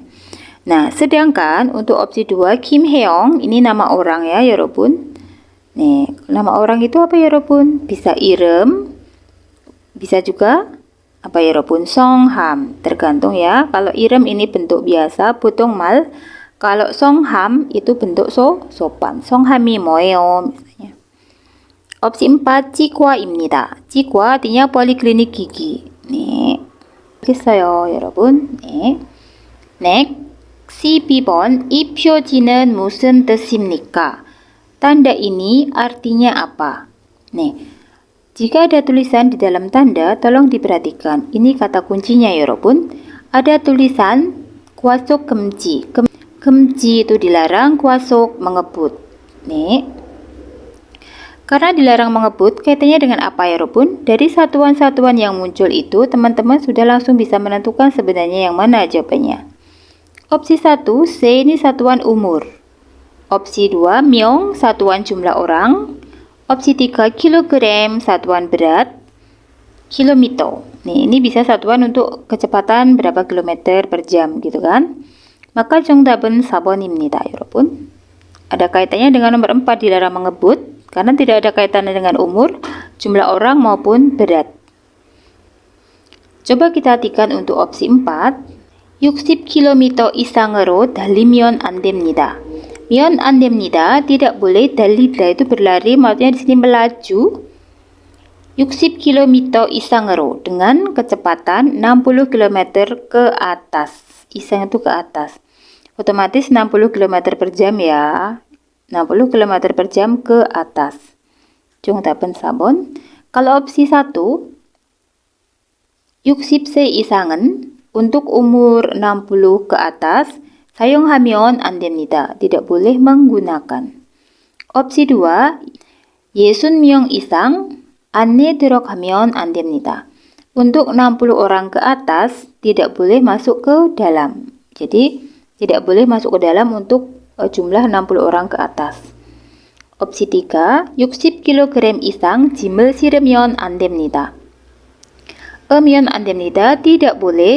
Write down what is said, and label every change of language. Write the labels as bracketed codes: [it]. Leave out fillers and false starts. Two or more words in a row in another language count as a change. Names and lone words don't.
[id] Nah, sedangkan untuk opsi 2 Kim Hae-young, ini nama orang ya 여러분. Nih, nama orang itu apa 여러분? Bisa 이름, bisa juga apa 여러분? 성함, tergantung ya. Kalau 이름 ini bentuk biasa, [ko] 보통 말. [id] Kalau 성함 itu bentuk sopan. [ko] 성함이 뭐예요? [id] misalnya. Opsi 4 치과입니다. 치과 artinya poliklinik gigi. [ko] 네. 알겠어요, 여러분. 네. [en] Next. 12번. [ko] 이 표지는 무슨 뜻입니까? [id] Tanda ini artinya apa? Nih. Jika ada tulisan di dalam tanda, tolong diperhatikan. Ini kata kuncinya 여러분. Ada tulisan [ko] 과속 금지. [id] 금지 itu dilarang, 과속 mengebut. Nih. Karena dilarang mengebut, kaitannya dengan apa 여러분? Dari satuan-satuan yang muncul itu, teman-teman sudah langsung bisa menentukan sebenarnya yang mana jawabannya. Opsi 1, C ini satuan umur. Opsi 2, 명, satuan jumlah orang. Opsi 3, kilogram, satuan berat. Kilometer. Nih, ini bisa satuan untuk kecepatan berapa kilometer per jam gitu kan. [ko] Maka 정답은 4번입니다, 여러분. [id] Ada kaitannya dengan nomor 4 dilarang mengebut karena tidak ada kaitannya dengan umur, jumlah orang maupun berat. Coba kita artikan untuk opsi 4. [ko] 60km 이상으로 달리면 안 됩니다. 면 안 됩니다. [id] Tidak boleh. 달리다 itu berlari, maksudnya di sini melaju. [ko] 60km 이상으로 [id] dengan kecepatan 60 km ke atas. Isang itu ke atas. Otomatis 60 km per jam ya. 60 km per jam ke atas. [ko] 정답은 4번. [id] Kalau opsi 1, [ko] 60세 이상은 [id] untuk umur 60 ke atas [ko] 사용하면 안 됩니다. [id] Tidak boleh menggunakan. opsi 2, [ko] 60명 이상 안에 들어가면 안 됩니다. [id] Untuk 60 orang ke atas tidak boleh masuk ke dalam. Jadi tidak boleh masuk ke dalam untuk jumlah 60 orang ke atas. opsi 3, [ko] 60kg 이상 짐을 실으면 안 됩니다. 면 안 됩니다. [id] Tidak boleh.